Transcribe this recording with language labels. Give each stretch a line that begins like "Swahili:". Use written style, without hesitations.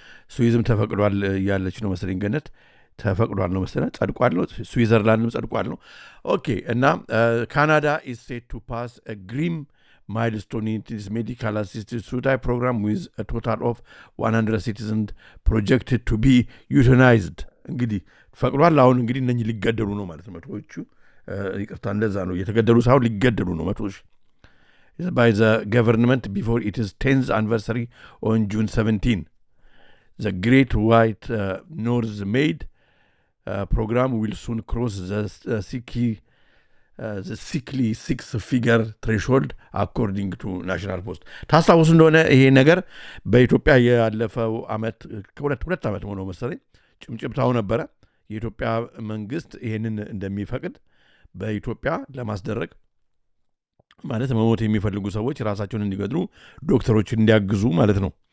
Amharic: ስዊዝም ተፈቅዷል እያለች ነው መሰለኝ ገነት ተፈቅዷል ነው መሰለኝ ጸድቋል ነው። ስዊዘርላንድም ጸድቋል ነው። ኦኬ እና
English: ካናዳ ኢዝ ሴት ቱ ፓስ ግሪም milestone in its medical assisted suicide program with a total of 100 citizens projected to be euthanized
Amharic: እንግዲህ ፈቅዷል። አሁን እንግዲህ እነኚህ ሊገደሉ ነው ማለት ነው። መቶዎቹ ይቅርታ እንደዛ ነው የተገደሉ ሳይሆን ሊገደሉ ነው
English: 100,000 by the government before its 10th anniversary on June 17. The Great White North Maid program will soon cross the sickly six-figure threshold according to National Post.
Amharic: ታስታውሱ እንደሆነ ይሄ ነገር በኢትዮጵያ ያለፈው ዓመት ሁለት ዓመት ሆኖ መሰለኝ ጭምጭምታው ነበረ። የኢትዮጵያ መንግስት ይሄንን እንደሚፈቅድ በኢትዮጵያ ለማስደረግ ማለት መሞት የሚፈልጉ ሰዎች ራሳቸውን እንዲገድሉ ዶክተሮች እንዲያግዙ ማለት ነው።